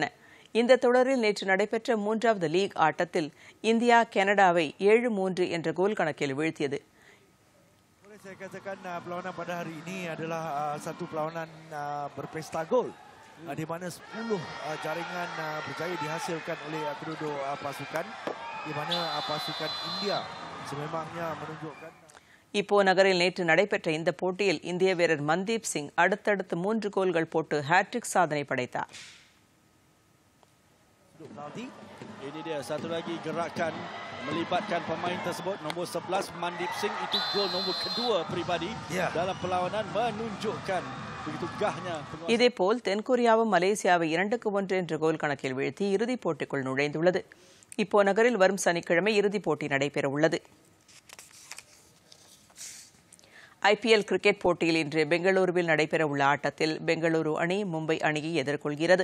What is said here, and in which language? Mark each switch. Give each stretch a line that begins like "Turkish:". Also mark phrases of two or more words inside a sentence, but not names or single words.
Tamil: இந்த தொடரில் நேற்று நடைபெற்ற 3வது லீக் ஆட்டத்தில் இந்தியா கனடாவை 7-3 என்ற கோல் கணக்கில் வீழ்த்தியது.
Malay: Saya katakan perlawanan pada hari ini adalah satu perlawanan berpesta gol di mana 10 jaringan berjaya dihasilkan oleh kedua-dua pasukan di mana pasukan India sememangnya menunjukkan.
Tamil: இப்போ நகரில் நேற்று நடைபெற்ற இந்த போட்டியில் இந்திய வீரர் மன்தீப் சிங் அடுத்தடுத்து 3 கோல்கள் போட்டு ஹேட்ரிக் சாதனை படைத்தார்.
Malay: Ini dia satu lagi gerakan melibatkan pemain tersebut. Nombor 11 Mandip Singh, itu gol nombor kedua peribadi dalam perlawanan, menunjukkan begitu gahnya.
Tamil: இதேபோல் தென்கொரியாவும் மலேசியாவை 2-1 என்ற கோல் கணக்கில் வீழ்த்தி இறுதிப் போட்டிக்குள் நுழைந்துள்ளது. இப்போ நகரில் வரும் சனிக்கிழமை இறுதிப் போட்டி நடைபெற உள்ளது. IPL கிரிக்கெட் போட்டியில் இன்று பெங்களூருவில் நடைபெறவுள்ள ஆட்டத்தில் பெங்களூரு அணி மும்பை அணியை எதிர்கொள்கிறது.